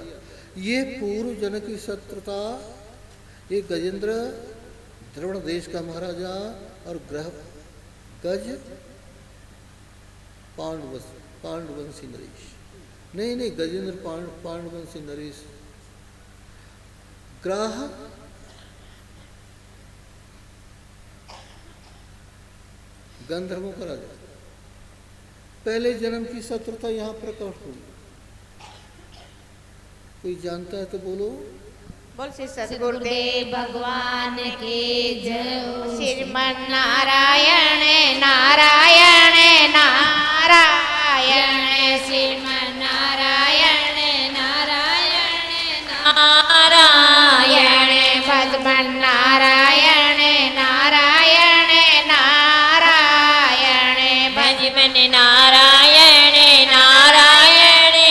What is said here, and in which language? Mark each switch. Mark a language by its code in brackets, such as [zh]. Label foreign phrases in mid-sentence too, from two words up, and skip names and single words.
[hi] ये पूर्व जन की शत्रुता, ये गजेंद्र द्रविड़ देश का महाराजा और ग्रह गज पांडवंशी नरेश, नहीं गजेंद्र पांडवंशी नरेश, ग्राह गंधर्वों का राजा। पहले जन्म की शत्रुता यहाँ प्रकट हुई। कोई जानता है तो बोलो। बोल श्री सद्गुरुदेव भगवान की जय हो। श्रीमन नारायण नारायण नारायण, श्रीमन नारायण नारायण नारायण, भगवान नारायण नारायण नारायण, भजमन नारायण नारायण